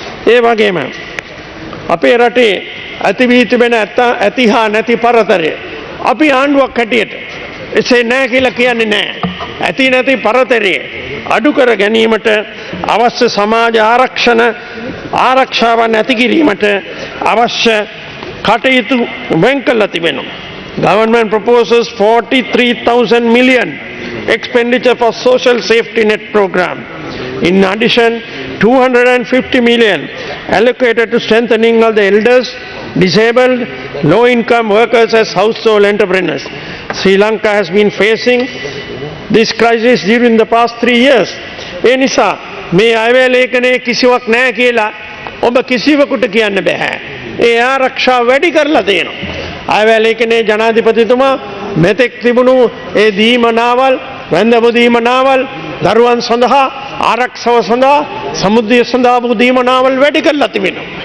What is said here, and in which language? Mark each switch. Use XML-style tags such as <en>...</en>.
<si>ඒ වගේම අපේ රටේ ඇති වී තිබෙන ඇති හා නැති පරතරය අපි ආණ්ඩුවක් හැටියට එසේ නැහැ කියලා කියන්නේ නැහැ. ඇති නැති පරතරය අඩු කර ගැනීමට අවශ්‍ය සමාජ ආරක්ෂාවන් ඇති කිරීමට අවශ්‍ය කටයුතු වෙන් කළා තිබෙනවා.</si> <en>Government proposes 43,000 million expenditure for social safety net program. In addition, 250 million allocated to strengthening of the elders, disabled, low-income workers as household entrepreneurs. Sri Lanka has been facing this crisis during the past 3 years.</en> <si>ඒ නිසා මේ අයවැය ලේඛනයේ කිසිවක් නැහැ කියලා ඔබ කිසිවෙකුට කියන්න බෑ. ඒ ආරක්ෂාව වැඩි කරලා තියෙනවා. අයවැය ලේඛනයේ ජනාධිපතිතුමා මෙතෙක් තිබුණු ඒ දීමනාවල් වැන්දපු දීමනාවල් දරුවන් සඳහා ආරක්ෂාව සඳහා සමුද්‍රය සඳහා වූ දීමනාවල් වැඩි කරලා තිබෙනවා.</si>